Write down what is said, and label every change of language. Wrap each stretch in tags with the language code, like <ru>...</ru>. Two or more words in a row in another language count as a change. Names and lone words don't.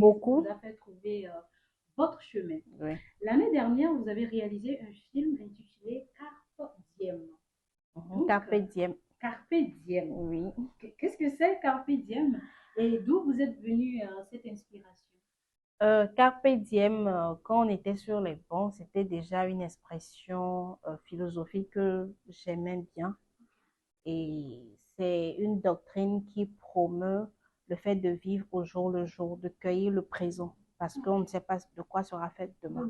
<fr>Beaucoup. vous a fait trouver votre chemin. Oui. L'année dernière, vous avez réalisé un film intitulé Carpe Diem. Donc, Carpe diem. Carpe Diem. Oui. Qu'est-ce que c'est Carpe Diem? Et d'où vous êtes venu cette inspiration? Carpe diem, quand on était sur les bancs, c'était déjà une expression philosophique que j'aimais bien. Et c'est une doctrine qui promeut le fait de vivre au jour le jour, de cueillir le présent, parce qu'on ne sait pas de quoi sera fait demain.</fr>